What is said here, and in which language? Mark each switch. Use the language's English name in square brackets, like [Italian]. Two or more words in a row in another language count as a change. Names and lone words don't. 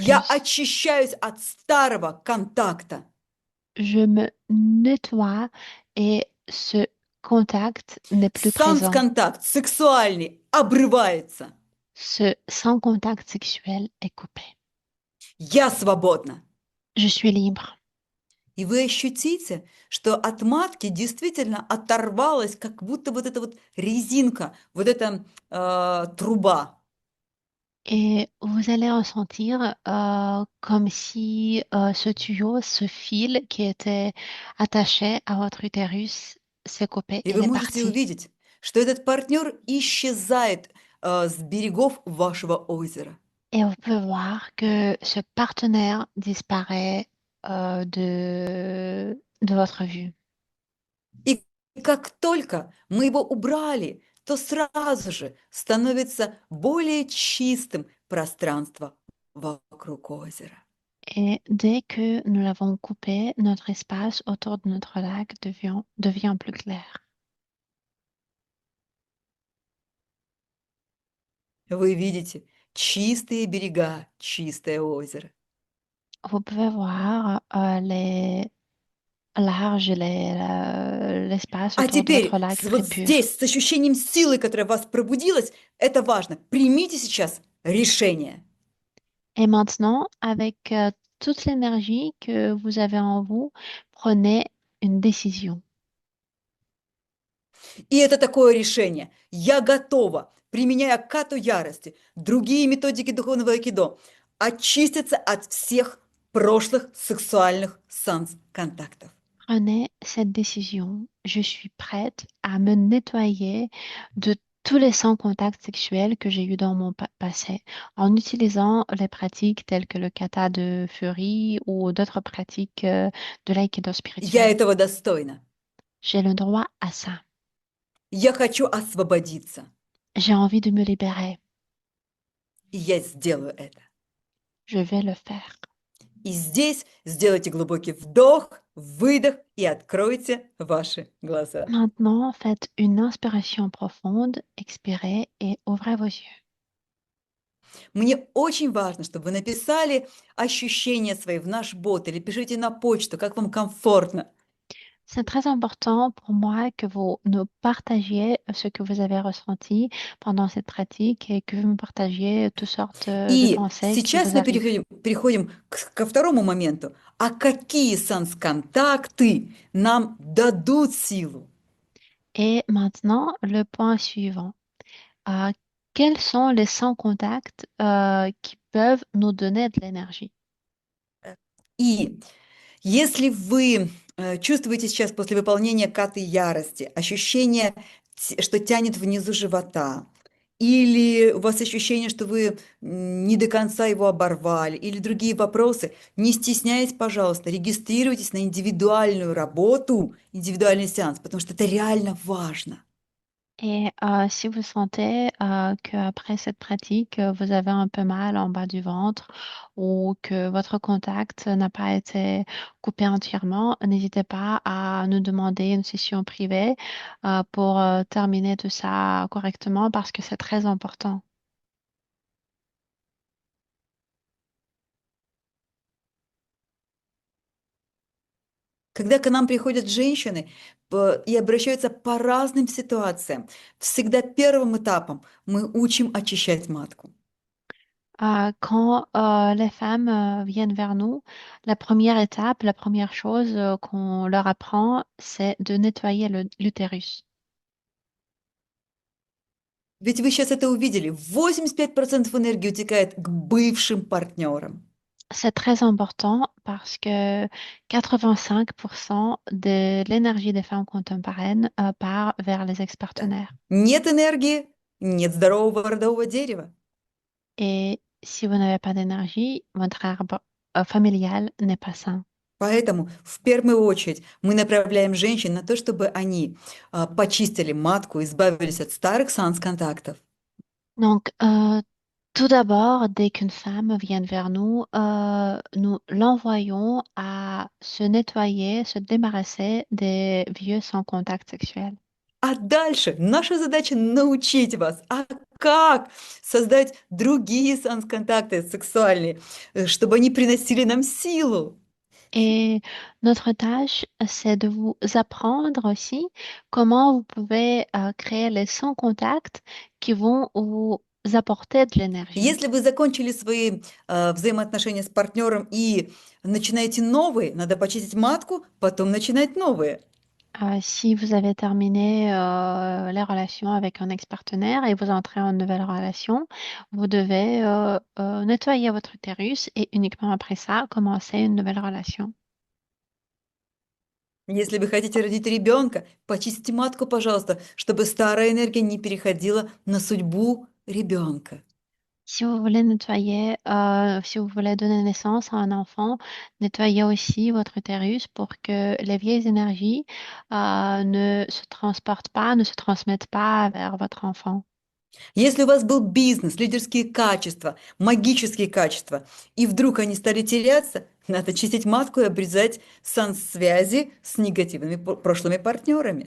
[Russian] Я [French] plus. [Russian] очищаюсь от старого контакта. [French] Je me nettoie et ce contact n'est plus présent. [Russian] Санс-контакт сексуальный обрывается. [French] Ce sans contact sexuel est coupé. [Russian] Я свободна. [French] Je suis libre. [Russian] И вы ощутите, что от матки действительно оторвалась как будто вот эта вот резинка, вот эта труба. [French] Et vous allez ressentir comme si ce tuyau, ce fil qui était attaché à votre utérus s'est coupé, [Russian] И [French] il [Russian] вы [French] est [Russian] можете [French] parti. [Russian] увидеть, что этот партнер исчезает с берегов вашего озера. [French] Et vous pouvez voir que ce partenaire disparaît de votre vue. [Russian] И как только мы его убрали, то сразу же становится более чистым пространство вокруг озера. [French] Et dès que nous l'avons coupé, notre espace autour de notre lac devient plus clair. [Russian] Вы видите чистые берега, чистое озеро. [French] Vous pouvez voir les larges, l'espace [Russian] А [French] autour de votre [Russian] теперь [French] lac [Russian] вот [French] très pur. [Russian] здесь, с ощущением силы, которая в вас пробудилась, это важно. Примите сейчас решение. [French] Et maintenant, avec toute l'énergie que vous avez en vous, prenez une décision. [Russian] И это такое решение. Я готова, применяя кату ярости, другие методики духовного айкидо, очиститься от всех прошлых сексуальных санс-контактов. [French] Prenez cette décision. Je suis prête à me nettoyer de tous les sans-contacts sexuels que j'ai eus dans mon passé en utilisant les pratiques telles que le kata de Fury ou d'autres pratiques de l'aïkido [Russian] Я [French] spirituel. [Russian] этого достойна. [French] J'ai le droit à ça. [Russian] Я хочу освободиться. [French] J'ai envie de me libérer. [Russian] И я сделаю это. [French] Je vais le faire. [Russian] И здесь сделайте глубокий вдох, выдох и откройте ваши глаза. [French] Maintenant, faites une inspiration profonde, expirez et ouvrez vos yeux. [Russian] Мне очень важно, чтобы вы написали ощущения свои в наш бот или пишите на почту, как вам комфортно. [French] C'est très important pour moi que vous nous partagiez ce que vous avez ressenti pendant cette pratique et que vous me partagiez toutes sortes de [Russian] И [French] pensées qui [Russian] сейчас [French] vous [Russian] мы [French] arrivent. [Russian] переходим ко второму моменту. А какие санс-контакты нам дадут силу? [French] Et maintenant, le point suivant. Euh, Quels sont les sans-contacts qui peuvent nous donner de l'énergie? [Russian] И если вы чувствуете сейчас после выполнения каты ярости ощущение, что тянет внизу живота, или у вас ощущение, что вы не до конца его оборвали, или другие вопросы, не стесняйтесь, пожалуйста, регистрируйтесь на индивидуальную работу, индивидуальный сеанс, потому что это реально важно. [French] Et si vous sentez qu'après cette pratique, vous avez un peu mal en bas du ventre ou que votre contact n'a pas été coupé entièrement, n'hésitez pas à nous demander une session privée pour terminer tout ça correctement parce que c'est très important. [Russian] Когда к нам приходят женщины и обращаются по разным ситуациям, всегда первым этапом мы учим очищать матку. [French] Quand les femmes viennent vers nous, la première étape, la première chose qu'on leur apprend, c'est de nettoyer l'utérus. [Russian] Ведь вы сейчас это увидели, 85% энергии утекает к бывшим партнерам. [French] C'est très important parce que 85% de l'énergie des femmes contemporaines part vers les ex-partenaires. [Russian] Нет энергии, нет здорового родового дерева. [French] Et si vous n'avez pas d'énergie, votre arbre familial n'est pas sain. [Russian] Поэтому в первую очередь мы направляем женщин на то, чтобы они почистили матку, избавились от старых санс-контактов. [French] Donc, tout d'abord, dès qu'une femme vient vers nous, nous l'envoyons à se nettoyer, se débarrasser des vieux sans contact sexuel. [Russian] А дальше наша задача научить вас, а как создать другие контакты сексуальные, чтобы они приносили нам силу. [French] Et notre tâche, c'est de vous apprendre aussi comment vous pouvez créer les sons contacts qui vont vous apporter de l'énergie. [Russian] Если вы закончили свои взаимоотношения с партнером и начинаете новые, надо почистить матку, потом начинать новые. [French] Si vous avez terminé les relations avec un ex-partenaire et vous entrez en nouvelle relation, vous devez nettoyer votre utérus et uniquement après ça, commencer une nouvelle relation. [Russian] Если вы хотите родить ребенка, почистите матку, пожалуйста, чтобы старая энергия не переходила на судьбу ребенка. [French] Si vous voulez nettoyer, si vous voulez donner naissance à un enfant, nettoyez aussi votre utérus pour que les vieilles énergies ne se transportent pas, ne se transmettent pas vers votre enfant. [Russian] Если у вас был бизнес, лидерские качества, магические качества, и вдруг они стали теряться, надо чистить матку и обрезать связи с негативными прошлыми партнерами.